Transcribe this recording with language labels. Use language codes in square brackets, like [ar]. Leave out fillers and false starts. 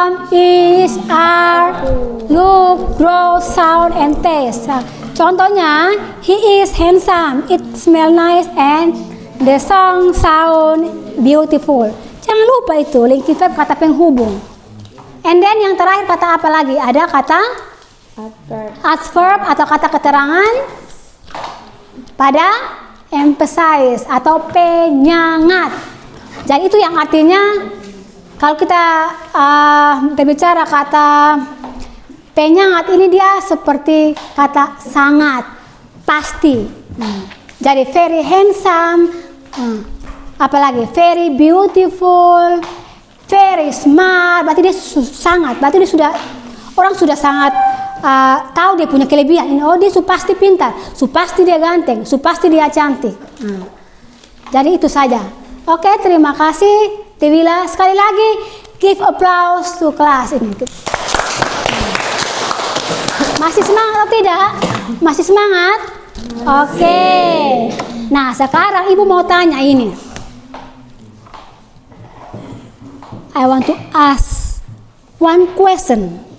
[en] Is, are, look, grow, sound, and taste. Contohnya, he is handsome, it smell nice, and the song sound beautiful. [id] Jangan lupa itu linking verb, kata penghubung. [en] And then [id] yang terakhir kata apa lagi? Ada kata adverb atau kata keterangan pada emphasize atau penyengat. Jadi itu yang artinya kalau kita berbicara kata penyengat ini dia seperti kata sangat, pasti. [en] Jadi very handsome, apalagi very beautiful, very smart. [id] Berarti dia sangat, berarti dia sudah orang sudah sangat tahu dia punya kelebihan. Oh, dia pasti pintar, pasti dia ganteng, pasti dia cantik. Jadi itu saja. Oke, terima kasih Tewila. Sekali lagi [en] give applause to [id] kelas ini. Masih semangat atau tidak? Masih semangat? Oke. Nah, sekarang ibu mau tanya ini. [en] I want to ask one question.